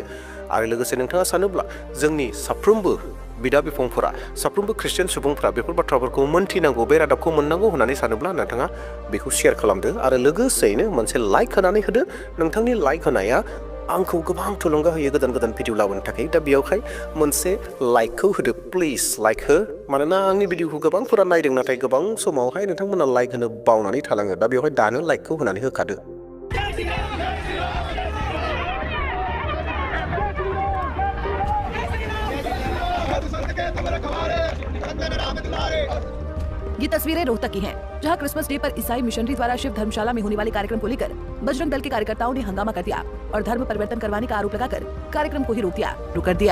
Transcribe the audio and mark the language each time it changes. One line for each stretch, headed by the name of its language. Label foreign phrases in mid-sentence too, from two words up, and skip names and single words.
Bodo: आरो लोगोसे नोंथाङा सानोब्ला जोंनि साफ्रोमबो बिदा बिफंफोरा, साफ्रोमबो ख्रिस्टियान सुबुंफोरा बेफोर बाथ्राफोरखौ मोनथिनांगौ, बे रादाबखौ मोननांगौ होननानै सानोब्ला नोंथाङा बेखौ शेयार खालामदो आरो लोगोसेयैनो मोनसे लाइक होनानै होदो। नोंथांनि लाइक होनाया आंखौ गोबां थुलुंगा होयो गोदान गोदान भिडिअ लाबोनो थाखाय। दा बेयावहाय मोनसे लाइकखौ होदो,
English: please like
Bodo: हो। मानोना आंनि भिडिअखौ गोबांफोरा नायदों, नाथाय गोबां समावहाय नोंथांमोना लाइक होनो बावनानै थालाङो। दा बेवहाय दानो लाइकखौ होनानै होखादो।
Hindi: ये तस्वीरें रोहतक की हैं, जहां क्रिसमस डे पर ईसाई मिशनरी द्वारा शिव धर्मशाला में होने वाले कार्यक्रम को लेकर बजरंग दल के कार्यकर्ताओं ने हंगामा कर दिया और धर्म परिवर्तन करवाने का आरोप लगाकर कार्यक्रम को ही रोक दिया।